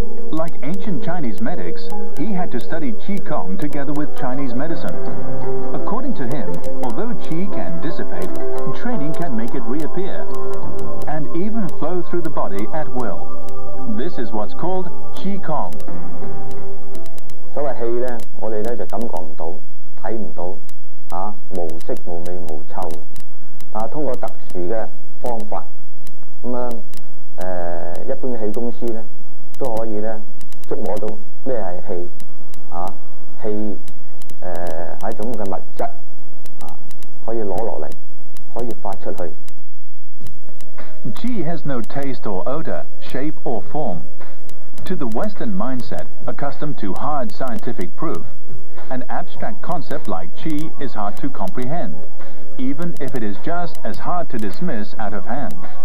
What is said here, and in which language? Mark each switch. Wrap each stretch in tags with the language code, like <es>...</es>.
<en>Like ancient Chinese medics, he had to study Qigong together with Chinese medicine. According to him, although Qi can dissipate, training can make it reappear, and even flow through the body at will. This is what's called Qigong.</en> <yue>所謂氣咧，我哋咧就感覺唔到、睇唔到，無色無味無臭，通過特殊嘅方法，咁樣一般嘅氣功師咧都可以咧觸摸到咩係氣，氣係一種嘅物質，可以攞落嚟，可以發出去。</yue> <en>Qi has no taste or odor, shape or form. To the Western mindset, accustomed to hard scientific proof, an abstract concept like qi is hard to comprehend, even if it is just as hard to dismiss out of hand.</en>